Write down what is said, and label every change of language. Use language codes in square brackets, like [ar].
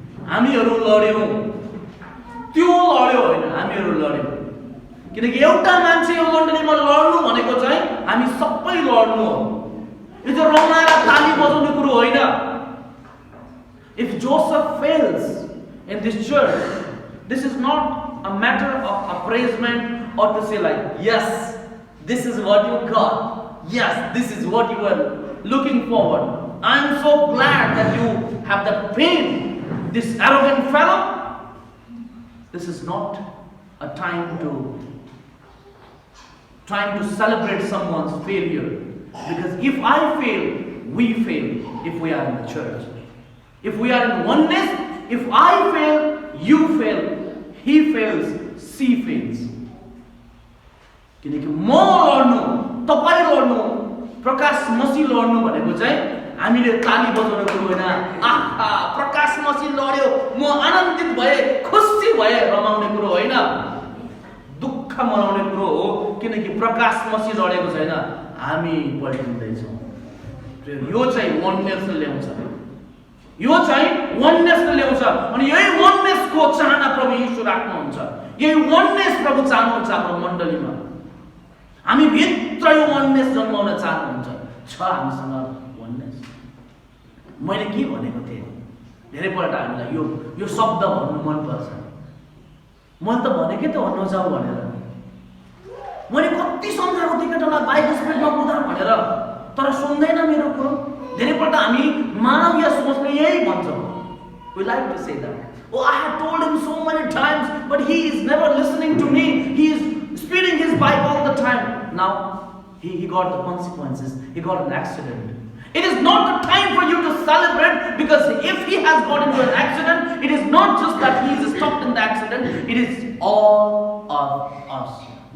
[ne] हामीहरू लड्यौं. त्यो लड्यो होइन, हामीहरू लड्यौं. किनकि एउटा मान्छे यो मण्डलीमा लड्नु भनेको चाहिँ हामी सबै लड्नु हो. यो चाहिँ रमाएर ताली बजाउने कुरो होइन. [en] If Joseph fails in this church, this is not a matter of appraisement or to say like, yes, this is what you got. Yes, this is what you were looking forward. I am so glad that you have that pain. This arrogant fellow. This is not a time to celebrate someone's failure. Because if I fail, we fail if we are in the church. If we are in oneness, if I fail, you fail, he fails, she fails. [ne] किनकि म लड्नु, तपाईं लड्नु, प्रकाश मसी लड्नु भनेको चाहिँ हामीले ताली बजाउनु कुरो होइन। आहा, प्रकाश मसी लड्यो, म आनन्दित भए, खुसी भए रमाउने कुरो होइन, दुःख मनाउने कुरो हो। किनकि प्रकाश मसी लडेको छैन, हामी पल्टिँदैछौँ। यो चाहिँ वननेसले ल्याउँछ, यो चाहिँ वननेसले ल्याउँछ। अनि यही वननेसको चाहना प्रभु यीशु राख्नुहुन्छ, यही वननेस प्रभु चाहनुहुन्छ हाम्रो मण्डलीमा। हामी भित्र यो वननेस जन्माउन चाहनुहुन्छ। छ हामीसँग वननेस। मैले के भनेको थिएँ, धेरैपल्ट हामीलाई यो शब्द भन्नु मनपर्छ। मैले त भनेकै त भन्नु जाऊ भनेर, मैले कति सम्झाएको थिएँ केटालाई बाइबल स्पिडमा कुदा भनेर, तर सुन्दैन मेरो कुरो। धेरैपल्ट हामी मानवीय सोचले यही भन्छौँ। [en] We like to say that. Oh, I have told him so many times, but he is never listening to me. He is speeding his bike all the time. Now, he got the consequences. He got an accident. It is not the time for you to celebrate, because if he has got into an accident, it is not just that he is stopped in the accident, it is all of us.